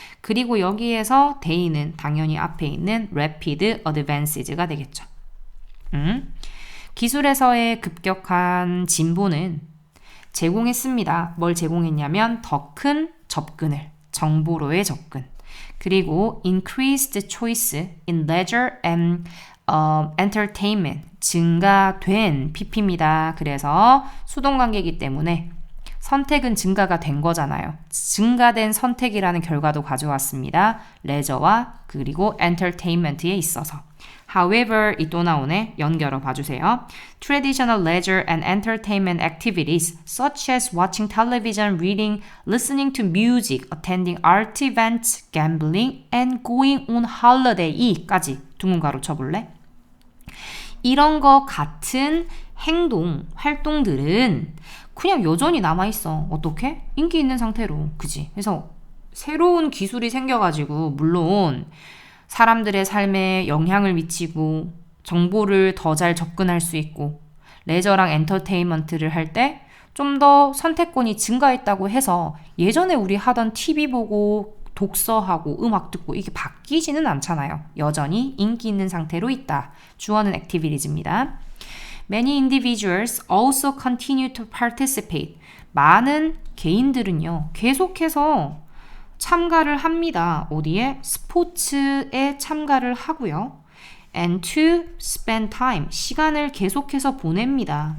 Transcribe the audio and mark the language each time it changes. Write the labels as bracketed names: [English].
[Korean] 그리고 여기에서 they는 당연히 앞에 있는 [English] rapid advances [Korean] 가 되겠죠. 기술에서의 급격한 진보는 제공했습니다. 뭘 제공했냐면 더 큰 접근을, 정보로의 접근. [English] 그리고 increased choice in leisure and entertainment, [Korean] 증가된 PP입니다. 그래서 수동관계이기 때문에 선택은 증가가 된 거잖아요. 증가된 선택이라는 결과도 가져왔습니다. 레저와 그리고 entertainment에 있어서. However, 이 또 나오네. 연결어 봐주세요. [English] Traditional leisure and entertainment activities such as watching television, reading, listening to music, attending art events, gambling, and going on holiday까지 [Korean] 둥근가로 쳐볼래? 이런 거 같은 행동, 활동들은 그냥 여전히 남아있어. 어떻게? 인기 있는 상태로. 그지? 그래서 새로운 기술이 생겨가지고 물론 사람들의 삶에 영향을 미치고 정보를 더 잘 접근할 수 있고 레저랑 엔터테인먼트를 할 때 좀 더 선택권이 증가했다고 해서 예전에 우리 하던 TV 보고 독서하고 음악 듣고 이게 바뀌지는 않잖아요. 여전히 인기 있는 상태로 있다. 주어는 activities입니다. [English] Many individuals also continue to participate. [Korean] 많은 개인들은요, 계속해서 참가를 합니다. 어디에? 스포츠에 참가를 하고요. [English] And to spend time. [Korean] 시간을 계속해서 보냅니다.